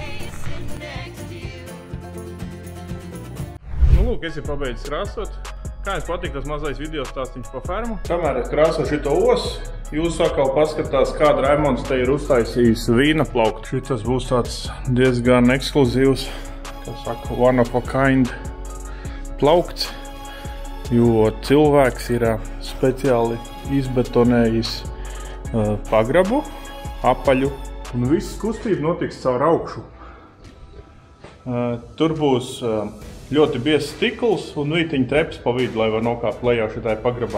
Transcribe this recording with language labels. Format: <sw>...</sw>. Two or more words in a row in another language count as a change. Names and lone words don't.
<lv>Nu, lūk, es jau pabeidzis krāsot. Kā jums patīk tas mazais video stāstiņš par fermu? Kamēr es krāsoju šito osu, jūs atkal paskatās, kāda Raimonds te ir uztaisījis vīna plauktu. Šitas būs tāds diezgan ekskluzīvs, kā saka,</lv> <en>one of a kind</en> <lv>plaukts, jo cilvēks ir speciāli izbetonējis pagrabu, apaļu, un viss kustība notiks caur augšu. Tur būs ļoti biezs stikls un vītiņa treps pa vidu, lai var nokāpt lejā šitai pagrabā.</lv>